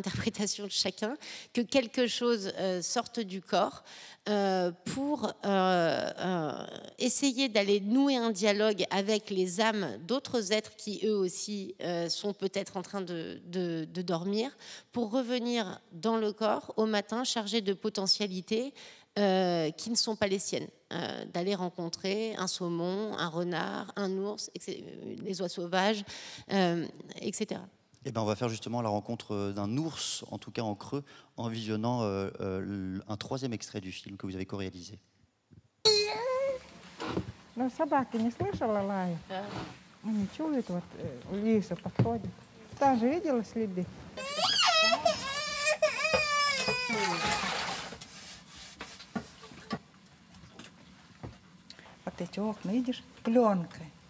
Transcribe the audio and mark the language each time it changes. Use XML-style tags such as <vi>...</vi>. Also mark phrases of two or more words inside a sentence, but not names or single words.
<fr>l'interprétation de chacun, que quelque chose sorte du corps pour essayer d'aller nouer un dialogue avec les âmes d'autres êtres qui eux aussi sont peut-être en train de dormir, pour revenir dans le corps au matin chargé de potentialités qui ne sont pas les siennes, d'aller rencontrer un saumon, un renard, un ours, les oies sauvages, etc. Eh ben, on va faire justement la rencontre d'un ours, en tout cas en creux, en visionnant un troisième extrait du film que vous avez co-réalisé.</fr> <ru>Но собаки не слышала лая? Не чует, вот Лиса подходит. Та же видела следы? Вот эти окна, видишь, пленкой.</ru>